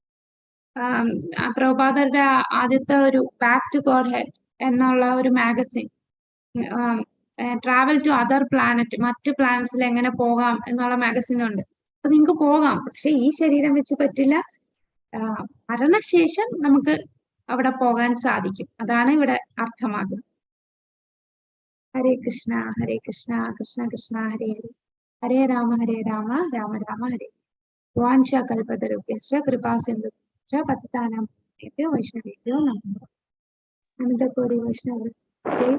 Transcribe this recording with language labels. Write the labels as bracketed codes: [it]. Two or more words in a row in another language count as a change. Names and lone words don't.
[ml] പ്രഭുപാദരുടെ ആദ്യത്തെ ഒരു ബാക്ക് ടു ഗോഡ് ഹെഡ് എന്നുള്ള ഒരു മാഗസിൻ, ട്രാവൽ ടു അതർ പ്ലാനറ്റ്, മറ്റു പ്ലാനറ്റ്സിൽ എങ്ങനെ പോകാം എന്നുള്ള മാഗസിൻ ഉണ്ട്. അപ്പൊ നിങ്ങൾക്ക് പോകാം, പക്ഷെ ഈ ശരീരം വെച്ച് പറ്റില്ല. മരണശേഷം നമുക്ക് അവിടെ പോകാൻ സാധിക്കും. അതാണ് ഇവിടെ അർത്ഥമാകുന്നത്. [sa] ഹരേ കൃഷ്ണ കൃഷ്ണ കൃഷ്ണ ഹരേ ഹരേ, ഹരേ രാമ രാമ രാമ ഹരേ. വാഞ്ച കൽപതരുഭ്യശ്ച കൃപാ സിന്ധുഭ്യശ്ച പതിതാനാം വൈഷ്ണവേഭ്യോ നമഃ. അനന്തകോടി വൈഷ്ണവ ജയ്